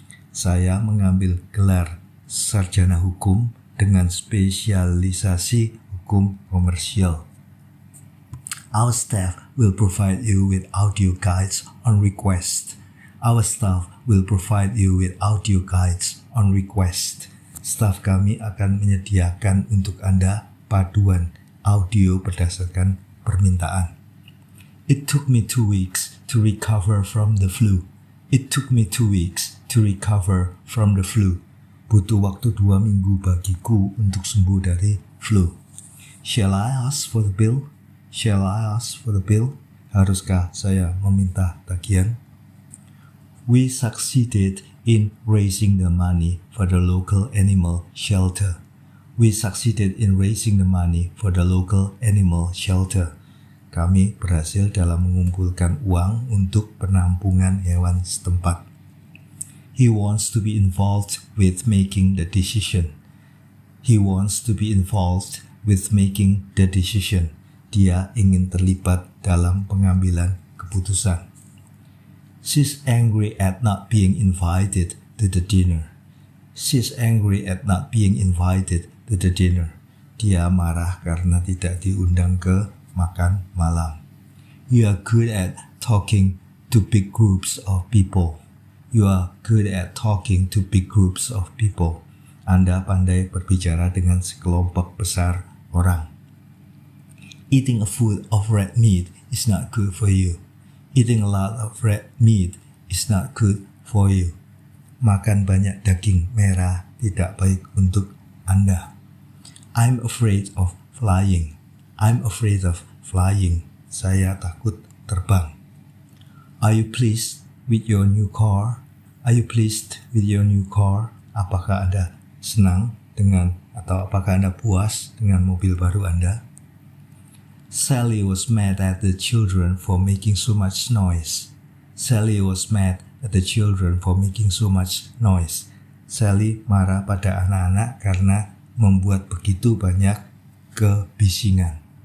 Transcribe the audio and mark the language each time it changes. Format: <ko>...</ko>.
<id>Saya mengambil gelar sarjana hukum dengan spesialisasi hukum komersial.</id> <en>Our staff will provide you with audio guides on request. Our staff will provide you with audio guides on request.</en> <id>Staf kami akan menyediakan untuk Anda paduan audio berdasarkan permintaan.</id> <en>It took me 2 weeks to recover from the flu. It took me 2 weeks to recover from the flu.</en> <id>Butuh waktu 2 minggu bagiku untuk sembuh dari flu.</id> <en>Shall I ask for the bill? Shall I ask for the bill?</en> <id>Haruskah saya meminta tagihan?</id> <en>We succeeded in raising the money for the local animal shelter. We succeeded in raising the money for the local animal shelter.</en> <id>Kami berhasil dalam mengumpulkan uang untuk penampungan hewan setempat.</id> <en>He wants to be involved with making the decision. He wants to be involved with making the decision.</en> <id>Dia ingin terlibat dalam pengambilan keputusan.</id> <en>She's angry at not being invited to the dinner. She's angry at not being invited to the dinner.</en> <id>Dia marah karena tidak diundang ke makan malam.</id> <en>You are good at talking to big groups of people. You are good at talking to big groups of people.</en> <id>Anda pandai berbicara dengan sekelompok besar orang.</id> <en>Eating a food of red meat is not good for you. Eating a lot of red meat is not good for you.</en> <id>Makan banyak daging merah tidak baik untuk Anda.</id> <en>I'm afraid of flying. I'm afraid of flying.</en> <id>Saya takut terbang.</id> <en>Are you pleased with your new car? Are you pleased with your new car?</en> <id>Apakah Anda senang dengan atau apakah Anda puas dengan mobil baru Anda?</id> <en>Sally was mad at the children for making so much noise. Sally was mad at the children for making so much noise.</en> <id>Sally marah pada anak-anak karena membuat begitu banyak kebisingan.</id>